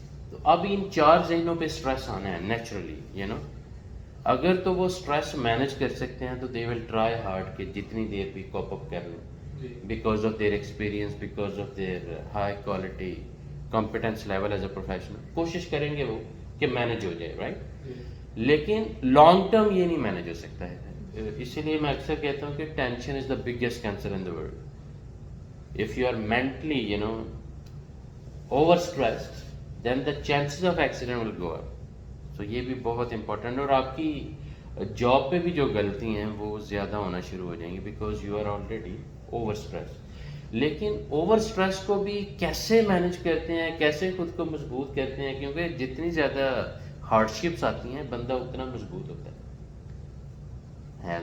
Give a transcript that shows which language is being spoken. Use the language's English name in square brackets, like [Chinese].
[Urdu] تو اب ان 4 ذہنوں پہ سٹریس آنا ہے نیچرلی. اگر تو وہ سٹریس مینیج کر سکتے ہیں تو [English] they will try hard [Urdu] کہ جتنی دیر بھی کوپ اپ کر لیں، [English] Because of their experience, because of their high quality competence level as a professional. [Urdu] کوشش کریں گے وہ کہ مینیج ہو جائے، رائٹ؟ لیکن لانگ ٹرم یہ نہیں مینیج ہو سکتا ہے. اسی لیے میں اکثر کہتا ہوں کہ [English] Tension is the biggest cancer in the world. If you are mentally, overstressed, then the chances of accident will go up. [Urdu] So یہ بھی بہت امپورٹنٹ. اور آپ کی جاب پہ بھی جو غلطی ہیں وہ زیادہ ہونا شروع ہو جائیں گی [English] Because you are already over stress. [Urdu] لیکن اوور اسٹریس کو بھی کیسے مینیج کرتے ہیں، کیسے خود کو مضبوط کرتے ہیں، کیونکہ جتنی زیادہ ہارڈ شپس آتی ہیں بندہ اتنا مضبوط ہوتا ہے.